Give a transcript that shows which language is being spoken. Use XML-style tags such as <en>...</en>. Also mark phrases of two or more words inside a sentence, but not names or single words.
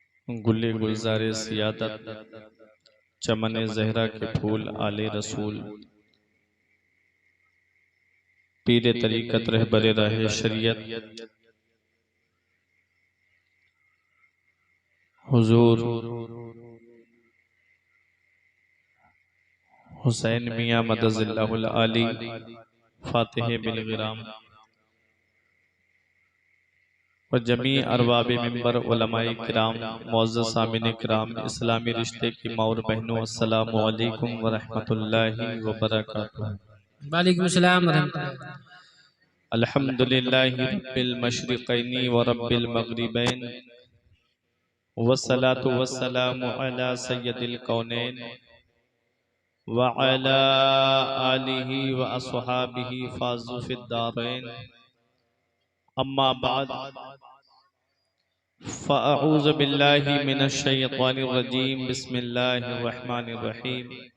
<ur>گلِ گلزارِ سیادت، چمنِ زہرا کے پھول آلِ رسول، پیرِ طریقت رہبرِ راہِ شریعت، حضور حسین میاں مدظلہ العالی فاتح بلگرام و جمیع اربابِ منبر علمائے کرام، معزز سامعینِ کرام، اسلامی رشتے کی ماں اور بہنوں,</ur> <ar>السلام عليكم ورحمة الله وبركاته. وعليكم السلام ورحمة الله. الحمد لله رب المشرقين ورب المغربين والصلاة والسلام على سيد الكونين وعلى آله وأصحابه فازوا في الدارين، أما بعد فأعوذ بالله من الشيطان الرجيم، بسم الله الرحمن الرحيم.</ar>